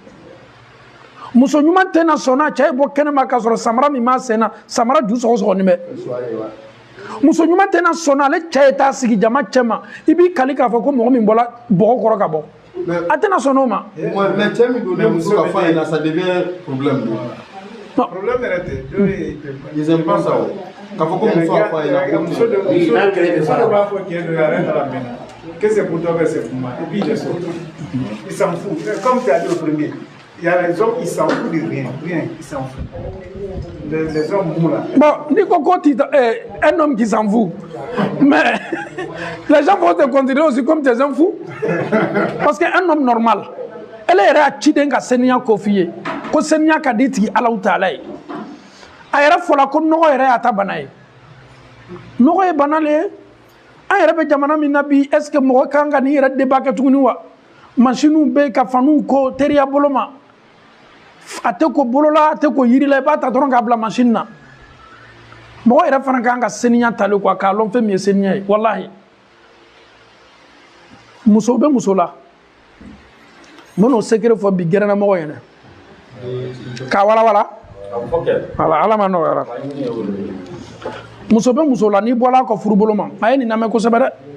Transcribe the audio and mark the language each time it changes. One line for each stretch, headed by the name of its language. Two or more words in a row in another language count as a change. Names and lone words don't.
Bambara: muso ɲuman tɛna sɔn n'a cɛ ye bɔ kɛnɛma k'a sɔrɔ samara min b'a sen na samara ju sɔgɔsɔgɔnin bɛ muso ɲuman tɛna sɔn ale cɛ ye taa sigi jama cɛ ma i b'i kali k'a fɔ ko mɔgɔ min bɔla bɔgɔ kɔrɔ ka bɔ a tɛna sɔn n'o ma mais cɛ min donna muso ka fa ɲɛna
French: ça devient problème
Bambara: problème yɛrɛ tɛ
French: ils aiment pas ça
Bambara: k'a fɔ ko muso ka fa ɲɛna muso dɔ b'a fɔ cɛ dɔ ye a yɛrɛ t'a la mɛn
French: que c'est pour toi que c'est pour moi et puis je sors il s'en fout comme tu as dit au premier il y a les hommes ils s'en foutent de rien ils s'en foutent les hommes mous là
Bambara: bon ni ko
French: un homme qui s'en fout mais les gens vont te considérer aussi comme des hommes fous parce qu'un homme normal
Bambara: ele yɛrɛ a ciden ka seniya ko f'i ye ko seniya ka di tigi Alahu Taala ye a yɛrɛ fɔla ko nɔgɔ yɛrɛ y'a ta bana ye nɔgɔ ye bana le ye an yɛrɛ bɛ jamana min na bi
French: est ce que
Bambara: mɔgɔ kan ka nin yɛrɛ débat kɛ tuguni wa machines bɛ ka faniw ko teriya bolo ma a tɛ ko bolo la a tɛ ko yiri la i b'a ta dɔrɔn k'a bila machine na mɔgɔ yɛrɛ fana kan ka seniya tali quoi k'a lɔn fɛn min ye seniya ye wallahi muso bɛ muso la n bɛn'o secret fɔ bi gɛrɛnna mɔgɔ ɲɛna k'a walawala wala ala ma nɔgɔyara muso bɛ muso la n'i bɔla a kɔ furubolo ma a ye nin lamɛn kosɛbɛ dɛ